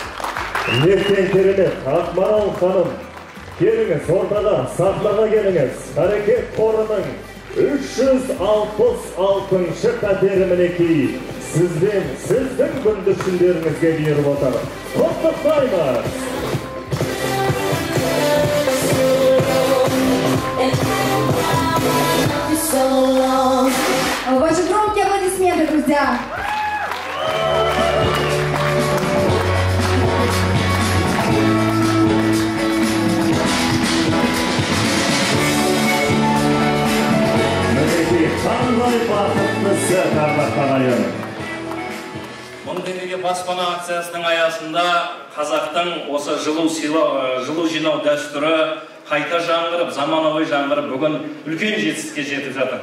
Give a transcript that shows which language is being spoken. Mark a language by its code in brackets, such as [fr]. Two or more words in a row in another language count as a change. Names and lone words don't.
[kk] Ертең керемет, Ақмарал ханым. Келіңіз, ортада сахнаға келіңіз. Қарекет қорының 366-шы пәтері мінекей сізден, сіздің бүлдіршіндеріңізге беріп отыр. Құттықтаймыз! [ru] Ваши громкие аплодисменты, друзья! [kk] Қандай бақыттысы Қазақтағайын. 1000 теңгеге баспана акциясының аясында қазақтың осы жылу жинау дәстүрі қайта жаңғырып, заманауи жаңғырып, бүгін үлкен жетістікке жетіп жатыр.